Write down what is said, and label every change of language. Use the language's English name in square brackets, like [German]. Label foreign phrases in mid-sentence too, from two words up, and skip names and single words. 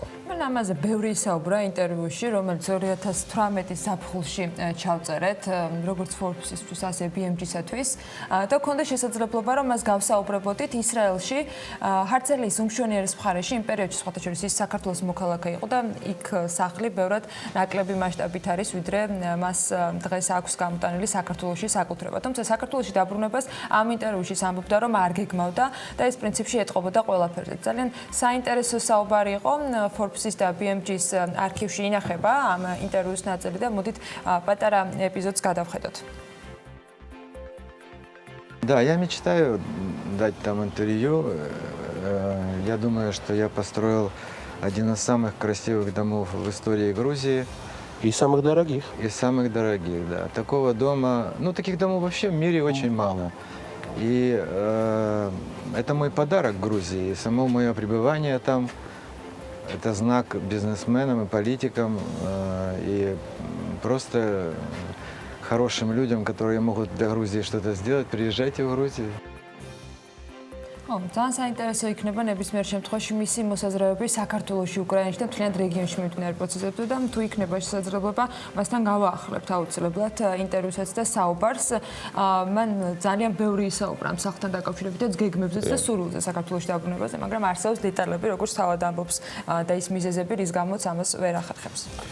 [Georgian] ამაზე ბევრი ისაუბრა ინტერვიუში, რომელიც 2018-ის ზაფხულში ჩავწერეთ, როგორც Forbes-ისთვის, ასე BMG-სათვის და ქონდა შესაძლებლობა, რომ მას გავსაუბრებოდით ისრაელში, ჰარცელიის უმშვენიერეს მხარეში, იმ პერიოდში სხვათა შორის ის საქართველოს მოქალაქე იყო და იქ სახლი ბევრად ნაკლები მასშტაბით არის, ვიდრე მას დღეს აქვს გამოტანილი საქართველოში საკუთრება. თუმცა საქართველოში დაბრუნებას ამ ინტერვიუში ამბობდა, რომ არ გეგმავდა და ეს პრინციპში ეტყობოდა ყველაფერზე. ძალიან საინტერესო საუბარი იყო Forbes-ის და BMG-ის არქივში ინახება ამ ინტერვიუს ნაწილი და მოდით პატარა эпизодს გადავხედოთ. [Russian] Да, я мечтаю дать там интервью. Я думаю, что я построил один из самых красивых домов в истории Грузии. И самых дорогих. И самых дорогих, да. Такого дома, ну таких домов вообще в мире очень мало. И это мой подарок Грузии. И само мое пребывание там это знак бизнесменам и политикам и просто хорошим людям, которые могут для Грузии что-то сделать. Приезжайте в Грузию. [Georgian] ძალიან საინტერესო იქნება ნებისმიერ შემთხვევაში მისი მოსაზრებები საქართველოში, უკრაინაში და მთლიან რეგიონში მიმდინარე პროცესებზე და თუ იქნება შესაძლებლობა, მასთან გავაახლებთ აუცილებლად ინტერვიუსაც და საუბარს. მან ძალიან ბევრი ისაუბრა ამ სახლთან დაკავშირებით და გეგმებზეც და სურვილზე საქართველოში დაბრუნებაზე, მაგრამ არსებობს დეტალები, როგორც თავად ამბობს და ის მიზეზები, რის გამოც ამას ვერ ახერხებს.